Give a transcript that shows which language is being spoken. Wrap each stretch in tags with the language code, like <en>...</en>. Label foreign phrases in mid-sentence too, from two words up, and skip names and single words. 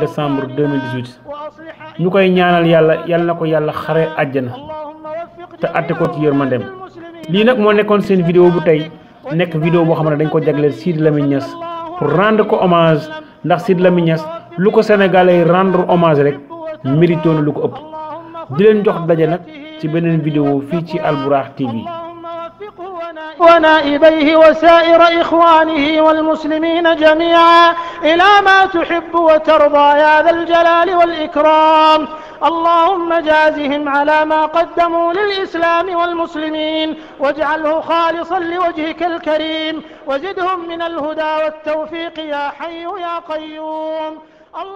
<wo>décembre 2018 ñu koy ñaanal yàlla na ko yàlla xare àjjana te atte ko ci yërmandeem lii nag moo nekkoon seen vidéo bu tey nekk vidéo boo xam ne dañ ko jagleel Sidy Lamine Niass</wo> <fr>pour rendre</fr> <wo>ko hommage ndax Sidy Lamine Niass lu ko Sénégalais</wo> <fr>rendre hommage</fr> <wo>rek mérito na lu ko ëpp di leen jox daje nag ci beneen vidéo fii ci Albourakh TV</wo> <ar>ونائبيه وسائر إخوانه والمسلمين جميعا إلى ما تحب وترضى يا ذا الجلال والإكرام اللهم جازهم على ما قدموا للإسلام والمسلمين واجعله خالصا لوجهك الكريم وزدهم من الهدى والتوفيق يا حي يا قيوم.</ar>